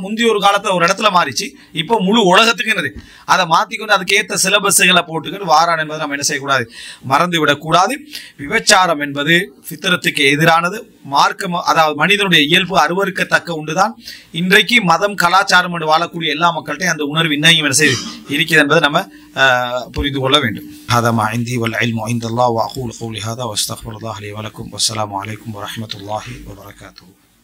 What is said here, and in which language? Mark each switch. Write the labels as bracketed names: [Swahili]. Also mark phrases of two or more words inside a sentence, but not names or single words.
[Tamil] முந்தைய ஒரு காலத்துல ஒரு இடத்துல மாறிச்சு, இப்போ முழு உலகத்துக்கு என்னது அதை மாத்திக்கொண்டு அதுக்கேற்ற சிலபஸ்களை போட்டுக்கிட்டு வாரான் என்பதை நம்ம என்ன செய்யக்கூடாது, மறந்து விடக்கூடாது. விபச்சாரம் என்பது ஃபித்ரத்துக்கு எதிரானது. மார்க்கம், அதாவது மனிதனுடைய இயல்பு அருவருக்கத்தக்க உண்டுதான். இன்றைக்கு மதம் கலாச்சாரம் என்று வாழக்கூடிய எல்லா மக்கள்கிட்டையும் அந்த உணர்வு இன்னையும் என்ன செய்து இருக்கிறது என்பதை நம்ம புரிந்து கொள்ள வேண்டும். [Arabic] هذا ما عندي والعلم عند الله وأقول قولي هذا واستغفر الله لي ولكم والسلام عليكم ورحمة الله وبركاته.